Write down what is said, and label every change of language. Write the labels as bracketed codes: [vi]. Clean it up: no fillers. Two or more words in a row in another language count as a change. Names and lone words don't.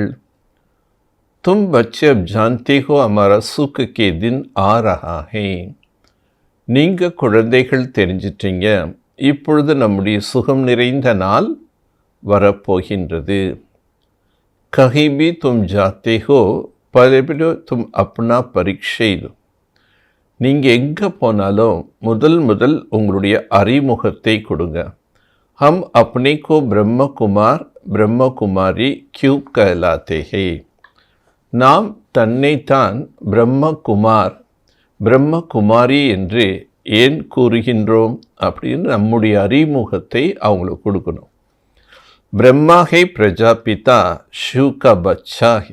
[hi] तुम बच्चे अब जानते हो हमारा सुख के दिन आ रहा है. [ta] நீங்கள் குழந்தைகள் தெரிஞ்சிட்டீங்க, இப்பொழுது நம்முடைய சுகம் நிறைந்த நாள் வரப்போகின்றது. [hi] कहीं भी तुम जाते हो पहले तुम अपना परिचय दो. [ta] நீங்கள் எங்கே போனாலும் முதல் உங்களுடைய அறிமுகத்தை கொடுங்க. [hi] हम अपने को ब्रह्मकुमार ब्रह्मकुमारी क्यों कहलाते हैं. [ta] நாம் தன்னைத்தான் பிரம்மகுமார் பிரம்மகுமாரி என்று ஏன் கூறுகின்றோம் அப்படின்னு நம்முடைய அறிமுகத்தை அவங்களுக்கு கொடுக்கணும். [hi] ब्रह्मा है प्रजापिता शिव का बच्चा है.